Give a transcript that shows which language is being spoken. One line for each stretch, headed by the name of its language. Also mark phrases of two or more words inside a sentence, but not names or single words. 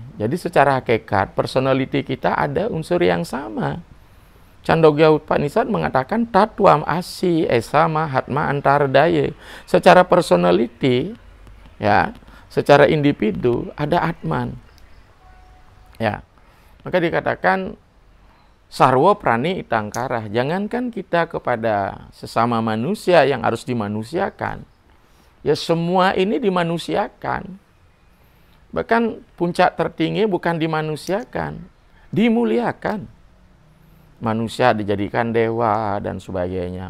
Indonesian: Jadi secara hakikat, personality kita ada unsur yang sama. Chandogya Upanishad mengatakan
Sanskrit: Tatwam Asi Esa Mahatma Antara Daya.
Indonesian: Secara personality, ya, secara individu ada Atman. Ya. Maka dikatakan
Sanskrit: sarwa prani itangkarah.
Indonesian: Jangankan kita kepada sesama manusia yang harus dimanusiakan. Ya semua ini dimanusiakan. Bahkan puncak tertinggi bukan dimanusiakan, dimuliakan. Manusia dijadikan dewa dan sebagainya.